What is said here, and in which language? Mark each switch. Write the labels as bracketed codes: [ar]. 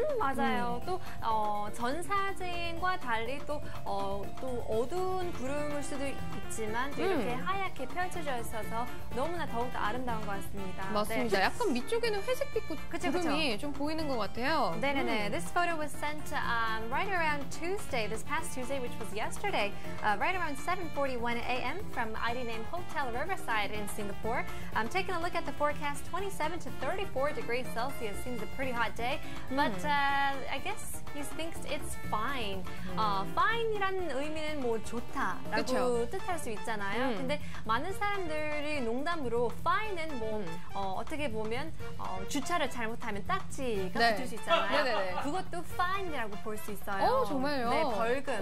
[ko] 맞아요. 또 전 사진과 달리 또 어두운 구름일 수도 있지만 또 이렇게 하얗게 펼쳐져 있어서 너무나 더욱더 아름다운 것 같습니다. 맞습니다. 네. 약간 밑쪽에는 회색빛 구름이 좀 보이는 것 같아요. 네네네. [en] This photo was sent right around Tuesday, this past Tuesday, which was yesterday, right around 7:41 a.m. from ID name Hotel Riverside in Singapore. I'm taking a look at the forecast. 27 to 34 degrees Celsius seems a pretty hot day, but I guess he thinks it's fine. [ko] Fine이라는 의미는 뭐 좋다라고 그쵸. 뜻할 수 있잖아요. 근데 많은 사람들이 농담으로 fine은 뭐 어떻게 보면 주차를 잘못하면 딱지가 네. 붙을 수 있잖아요. 네네네. 그것도 fine이라고 볼 수 있어요. 정말요? 네, 벌금.